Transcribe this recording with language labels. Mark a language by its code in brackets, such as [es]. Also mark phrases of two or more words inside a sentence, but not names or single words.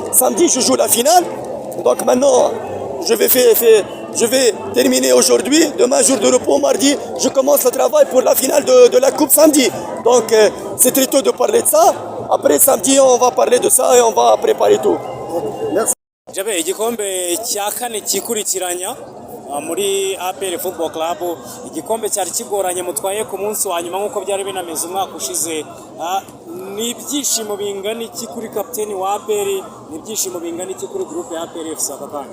[fr] Samedi je joue la finale, donc maintenant je vais terminer aujourd'hui. Demain jour de repos, mardi je commence le travail pour la finale de la coupe samedi. Donc c'est très tôt de parler de ça. Après samedi on va parler de ça et on va préparer tout. Merci. [rw] Jabe igikombe cya kane kikurikiranya muri APR Football Club, igikombe cyari kigoranye mutwaye ku munsi wa nyuma nkuko byari binameze umwaka ushize. Ni ibyishimo bingana iki kuri kapiteni wa APR, ni ibyishimo bingana iki kuri groupe ya APR FC Akakanya?